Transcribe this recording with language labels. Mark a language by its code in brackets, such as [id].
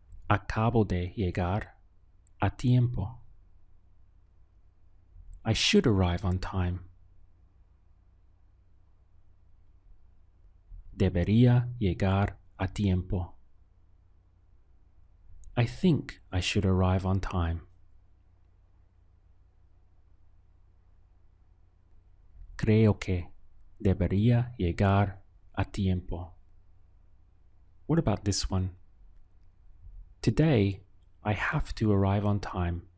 [es] Acabo de llegar a tiempo. [en] I should arrive on time. [es] Debería llegar a tiempo. [en] I think I should arrive on time. [es] Creo que debería llegar a tiempo. [en] What about this one? Today, I have to arrive on time.